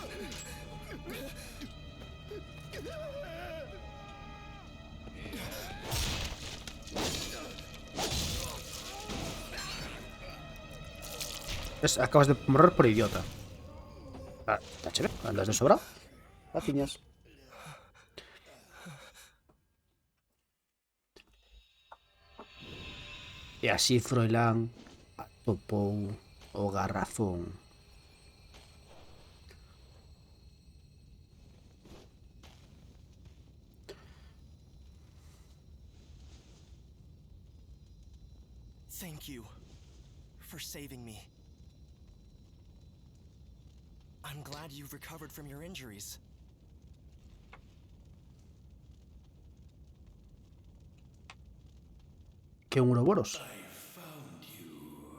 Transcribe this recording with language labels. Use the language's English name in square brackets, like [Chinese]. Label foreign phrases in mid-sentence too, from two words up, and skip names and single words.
[Galician] Acabas de morrer por idiota. Ah, está chévere, andas de sobrado. Graciñas. E así Froilán atopou o garrafón. [English] Thank you for saving me. I'm glad you've recovered from your injuries. [Galician] Que un Ouroboros. [English] I found you.